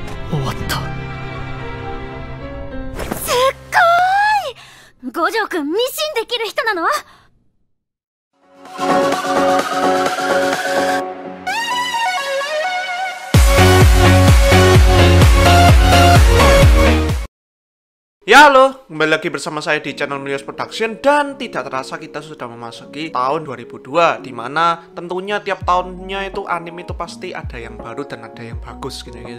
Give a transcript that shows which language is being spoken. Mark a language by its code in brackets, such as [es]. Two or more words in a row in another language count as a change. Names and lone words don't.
[ja] 終わった。すっごーい、五条くんミシンできる人なの？ [id] Ya halo, kembali lagi bersama saya di channel Milios Production. Dan tidak terasa kita sudah memasuki tahun 2002, dimana tentunya tiap tahunnya itu anime itu pasti ada yang baru dan ada yang bagus gitu guys.